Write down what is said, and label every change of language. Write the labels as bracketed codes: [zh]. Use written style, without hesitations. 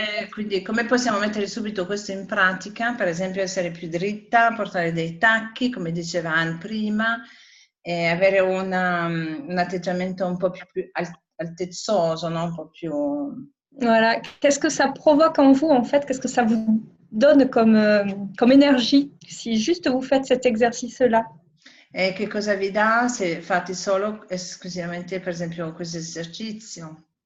[it] Quindi come possiamo mettere subito questo in pratica? Per esempio essere più dritta, portare dei tacchi, come diceva Anne prima, e avere un atteggiamento un po' più altezzoso, no? Un po' più... [fr] Voilà. Qu'est-ce que ça provoque en vous en fait? Qu'est-ce que ça vous donne comme énergie si juste vous faites cet exercice-là? [it] E che cosa vi dà se fate solo esclusivamente per esempio questo esercizio?